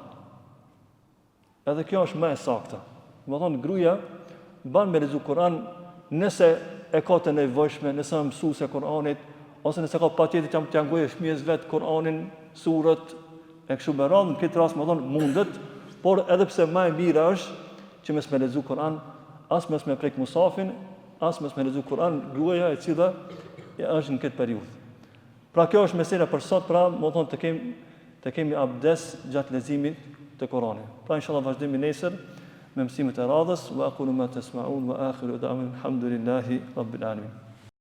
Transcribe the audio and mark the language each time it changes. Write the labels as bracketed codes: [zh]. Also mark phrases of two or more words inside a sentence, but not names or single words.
[sq] Edhe kjo është më e saktë. Do të thonë gruaja ban me lexu Kur'an nëse e ka të nevojshme, nëse është mësuese e Kur'anit, ose nëse ka patjetër që t'ia ngojë fëmijës vet Kur'anin, surët, e kështu me radhë, në këtë rast më thonë mundet, por edhe pse më e mira është që mes me lexu Kur'an, as mes me prek musafin, as mes me lexu Kur'an gruaja e cila është në këtë periudhë. Pra kjo është mesela për sot, pra më thonë të kemi abdes gjatë leximit të Kur'anit. Pra inshallah vazhdojmë nesër me mësimet e radhës. [ar] وأقول ما تسمعون وآخر دعوانا الحمد لله رب العالمين.